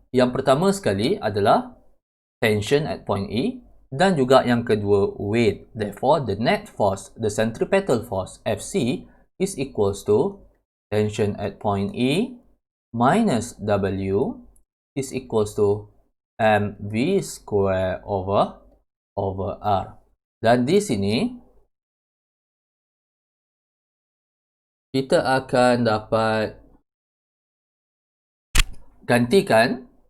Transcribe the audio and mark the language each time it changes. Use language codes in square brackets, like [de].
[ms] Yang pertama sekali adalah [en] tension at point E [ms] dan juga yang kedua weight. [en] Therefore, the net force, the centripetal force Fc is equals to tension at point E minus W is equals to mv square over r. [ms] Dan di sini kita akan dapat gantikan.